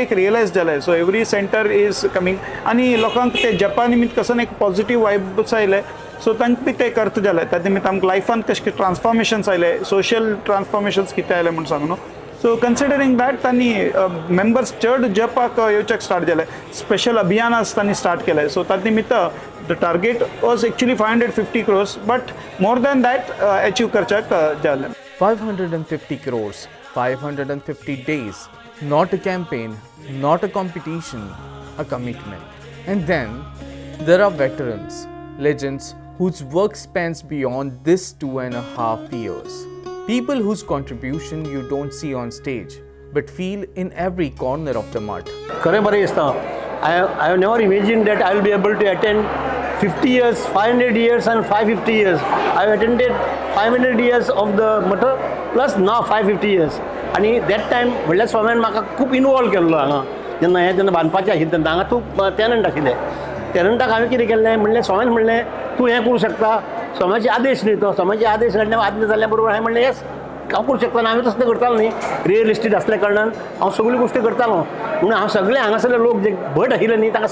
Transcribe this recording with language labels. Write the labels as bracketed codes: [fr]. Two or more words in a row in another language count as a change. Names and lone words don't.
[kok] एक रियलायज जालें [en] so every center is coming [kok] आनी लोकांक ते जपा निमित्त कसो एक [en] positive vibes [kok] आयले सो तांकां बी ते अर्थ जाले त्या निमित्त आमकां लायफान कशें ट्रान्सफॉर्मेशन्स आयले [en] social transformations [kok] कितें आयले म्हूण सांगून [en] so considering that [kok] तांणी मेंबर्स चड जपाक येवच्याक स्टार्ट केले स्पेशल अभियानास तांणी स्टार्ट केले सो ताचे निमित्त [en] the target was actually 550 crores but more than that achieve [kok] करच्याक जालें [en] 550 crores, 550 days, not a campaign, not a competition, a commitment. And then there are veterans, legends whose work spans beyond this 2.5 years. People whose contribution you don't see on stage, but feel in every corner of the mud. [kok] खरें बरें दिसता [en] I have never imagined that I will be able to attend 50 years, 500 years and 550 years. I have attended 500 years of the Mata plus now 550 years. [kok] आणि [en] that time [kok] म्हणल्यार स्वाम्यान म्हाका खूब इनवॉल्व केल्लो हांगा जेन्ना बांदपाचें आशिल्लें तेन्ना हांगा तूं टॅनंट आशिल्लें टॅनंटाक हांवें कितें केलें म्हणलें स्वाम्यान म्हणलें तूं हें करूं शकता स्वाम्याचे आदेश न्ही तो स्वाम्याचे आदेश आज्ञा जाल्ल्या बरोबर हांवें म्हणलें येस हांव करूं शकता आनी हांवें तसलें करतालो न्ही [en] real estate [kok] आसल्या कारणान हांव सगळ्यो गोश्टी करतालो म्हणून हांव सगळे हांगासरले लोक जे भट आशिल्ले न्ही तांकां